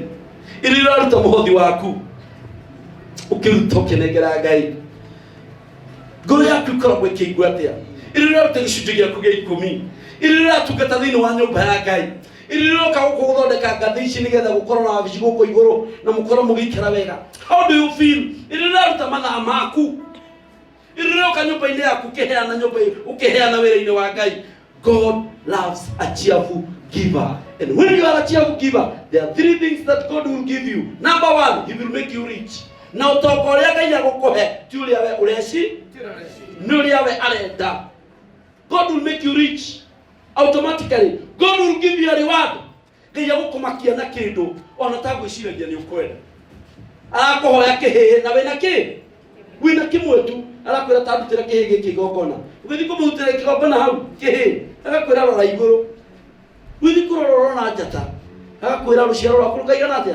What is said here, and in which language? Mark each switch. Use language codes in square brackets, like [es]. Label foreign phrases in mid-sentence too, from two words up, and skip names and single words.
[ki] Irire aruta muhothi waku. Ukiruta ukenegera Ngai. Ngoro yaku ikoragwo ikĩigua atia. Irire aruta gĩcunjĩ gĩaku gĩa 10. Irire atungata thĩinĩ wa nyũmba ya Ngai. Irire oka gũthondeka ngathĩ ici nĩgetha gũkorwo na wabici gũkũ igũrũ na mũkorwo mũgĩikara wega. [en] How do you feel? [ki] Irire aruta mathaa maku. Irire oka nyũmba-inĩ yaku ũkĩheana nyũmba ũkĩheana wĩra-inĩ wa Ngai. [en] God loves a cheerful giver. And when you are a cheerful giver, there are 3 things that God will give you. Number 1, He will make you rich. [ki] Na utongo uria Ngai agũkũhe ti ũrĩa we ũreci, nĩ ũrĩa we arenda. [en] God will make you rich automatically. God will give you a reward. [ki] Ngai agũkũmakia na kĩndũ ona ta gwĩciragia nĩ ũkwenda. Arakũhoya kĩhĩ na wĩna kĩ? Wĩna kĩmwe tu. Arakwĩra ta ndutĩra kĩhĩ gĩkĩ igongona. Ũgĩthiĩ kũmũrutĩra kĩgongona hau kĩhĩ. Agakwĩra rora igũrũ. Ũgĩthiĩ kũrora na njata. Agakwĩra rũciaro rwaku rũkaigana atĩa?